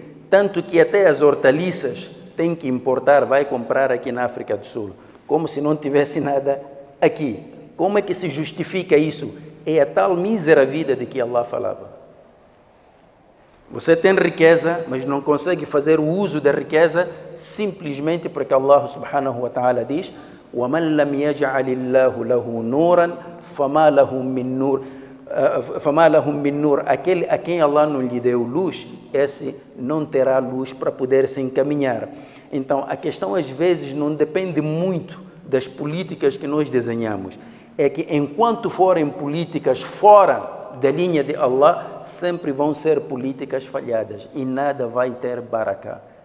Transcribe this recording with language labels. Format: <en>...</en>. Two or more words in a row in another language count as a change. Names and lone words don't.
<pt>Tanto que até as hortaliças tem que importar, vai comprar aqui na África do Sul, como se não tivesse nada aqui. Como é que se justifica isso? É a tal mísera vida de que Allah falava. Você tem riqueza, mas não consegue fazer o uso da riqueza simplesmente porque Allah</pt> <ar>سبحانه وتعالى</ar> <pt>diz:</pt> <ar>وَمَنْ لَمْ يَجْعَلِ اللَّهُ لَهُ نُورًا فَمَا لَهُ مِنْ نُورٍ.</ar> <pt>Aquele a quem Allah não lhe deu luz, esse não terá luz para poder se encaminhar. Então, a questão às vezes não depende muito das políticas que nós desenhamos. É que enquanto forem políticas fora da linha de Allah, sempre vão ser políticas falhadas e nada vai ter barakah.</pt>